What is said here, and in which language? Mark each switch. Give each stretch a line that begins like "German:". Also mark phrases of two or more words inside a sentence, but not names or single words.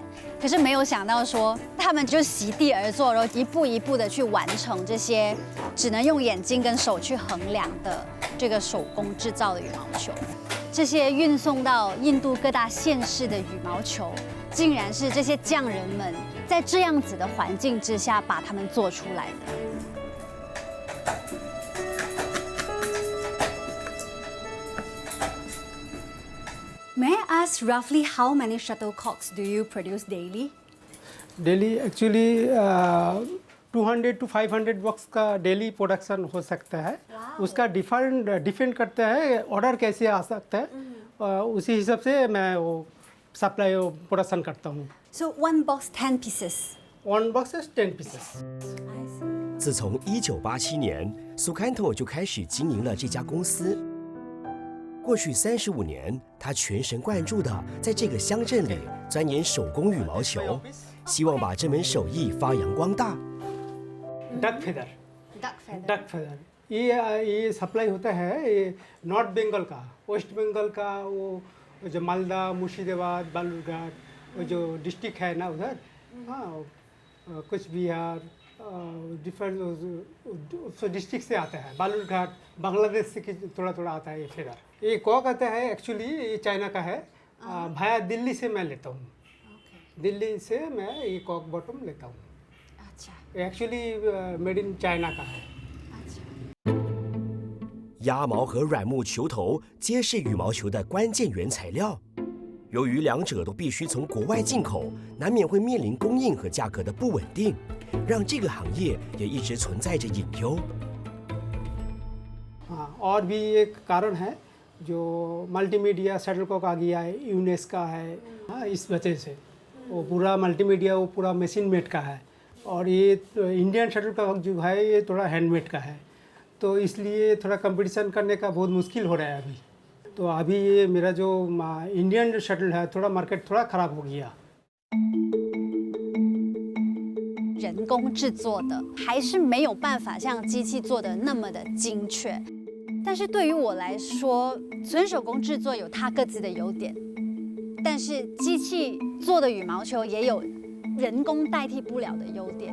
Chinese: 可是没有想到说，他们就席地而坐，然后一步一步的去完成这些只能用眼睛跟手去衡量的这个手工制造的羽毛球。这些运送到印度各大县市的羽毛球，竟然是这些匠人们在这样子的环境之下把它们做出来的。
English: May I ask roughly how many shuttlecocks do you produce daily? daily actually
Hindi: 200 to 500 बॉक्स का डेली प्रोडक्शन हो सकता है। उसका डिपेंड करता है ऑर्डर कैसे आ सकता है, उसी हिसाब से मैं वो सप्लाई प्रोडक्शन करता हूँ।
English: So one box 10 pieces. One box is 10 pieces。
Chinese: 自从1987年，苏坎托就开始经营了这家公司。过去35年，他全神贯注地在这个乡镇里钻研手工羽毛球，希望把这门手艺发扬光大。
English: duck feather. Duck feather. duck feather
Hindi: ये सप्लाई होता है ये नॉर्थ बंगाल का, वेस्ट बंगाल का, वो जो मालदा, मुर्शिदाबाद, बालूरघाट, वो जो डिस्ट्रिक्ट है ना उधर, हाँ कुछ बिहार,
English: different district
Hindi: से आता है। बालूरघाट बांग्लादेश से थोड़ा थोड़ा आता है ये फेदर। ये कॉक आता है एक्चुअली ये चाइना का है, भाया दिल्ली से मैं लेता हूँ। दिल्ली से मैं ये
English: cock bottom
Hindi: लेता हूँ। अच्छा एक्चुअली
English: made in China
Hindi: का है।
Chinese: 鸭毛和软木球头皆是羽毛球的关键原材料。由于两者都必须从国外进口，难免会面临供应和价格的不稳定，让这个行业也一直存在着隐忧。
Hindi: हाँ, और भी एक कारण है जो
English: multimedia shuttlecock
Hindi: आ गया है, यूनेस का है, हाँ इस वजह से वो पूरा मल्टीमीडिया वो पूरा
English: machine made
Hindi: का है, और ये
English: Indian shuttlecock
Hindi: जो है ये थोड़ा हैंडमेड का है, तो इसलिए थोड़ा कंपटीशन करने का बहुत मुश्किल हो रहा है अभी। तो अभी ये मेरा जो
English: Indian shuttle
Hindi: है थोड़ा मार्केट थोड़ा ख़राब हो गया।
Chinese: 人工制作的还是没有办法像机器做的那么的精确，但是对于我来说，纯手工制作有它各自的优点，但是机器做的羽毛球也有人工代替不了的优点。